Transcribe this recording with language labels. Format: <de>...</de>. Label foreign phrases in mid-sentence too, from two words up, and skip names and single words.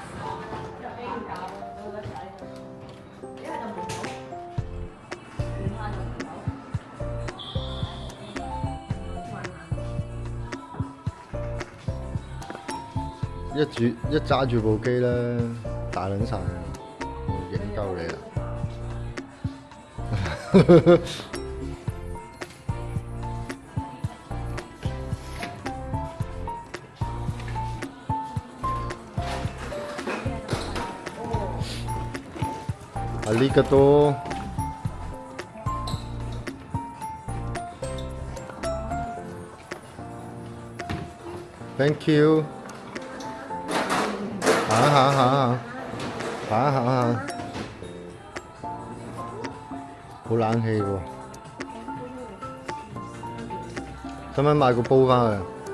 <yue>一揸住部機咧，大撚晒，影鳩你啦！</yue> <ja>ありがとう。</ja> <en>Thank you。</en> <yue>行下，好冷氣喎。使唔使買個煲返去？</yue>